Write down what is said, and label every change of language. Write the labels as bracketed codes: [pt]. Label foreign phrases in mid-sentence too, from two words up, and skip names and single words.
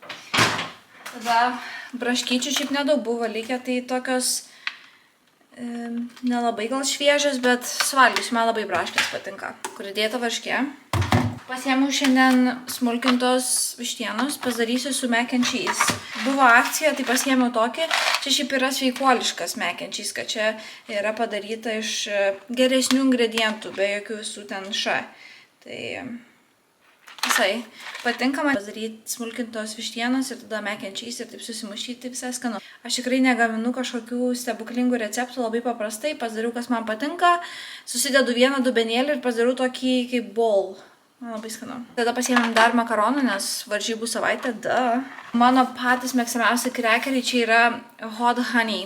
[lt] Tada braškyčių šiaip nedaug buvo likę, tai tokios nelabai gal šviežias, bet suvalgysiu, man labai braškės patinka. Kur įdėta varškė. Pasiėmiau šiandien smulkintos vištienos, pasidarysiu su [en] mac and cheese. [lt] Buvo akcija, tai pasiėmiau tokį. Čia šiaip yra sveikuoliškas [en] mac and cheese, [lt] kad čia yra padaryta iš geresnių ingredientų, be jokių visų ten Tai visai patinka man padaryti smulkintos vištienos ir tada [en] mac and cheese [lt] ir taip susimušyti, visai skanu. Aš tikrai negaminu kažkokių stebuklingų receptų, labai paprastai, pasidariau, kas man patinka, susidedu vieną dubenėlį ir pasidariau tokį kaip bowl. Man labai skanu. Tada pasiėmėm dar makaronų, nes varžybų savaitė, Mano patys mėgstamiausi krekeriai čia yra [en] hot honey.